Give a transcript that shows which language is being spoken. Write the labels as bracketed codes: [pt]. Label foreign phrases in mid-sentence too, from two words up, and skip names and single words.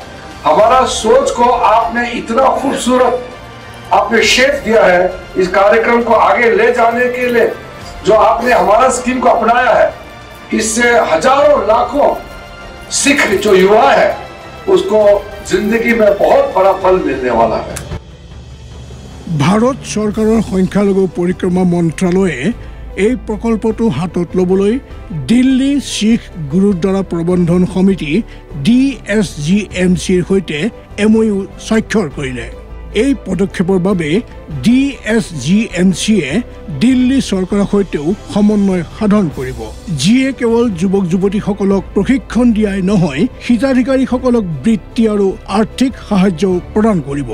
[hi] हमारा सोच को आपने इतना खूबसूरत आपने शेप दिया है, इस कार्यक्रम को आगे ले जाने के लिए जो आपने हमारा स्कीम को अपनाया है, इससे हजारों लाखों सिख जो युवा है उसको जिंदगी में बहुत बड़ा फल मिलने वाला है। [as] ভাৰত চৰকাৰৰ সংখ্যালঘু পৰিক্ৰমা মন্ত্ৰালয়ে এই প্ৰকল্পটো হাতত ল'বলৈ দিল্লী শিখ গুৰুদ্বাৰা প্ৰবন্ধন সমিতি DSGMCৰ সৈতে MOU স্বাক্ষৰ কৰিলে। এই পদক্ষেপৰ বাবে DSGMCয়ে দিল্লী চৰকাৰৰ সৈতেও সমন্বয় সাধন কৰিব, যিয়ে কেৱল যুৱক যুৱতীসকলক প্ৰশিক্ষণ দিয়াই নহয়, হিতাধিকাৰীসকলক বৃত্তি আৰু আৰ্থিক সাহায্য প্ৰদান কৰিব।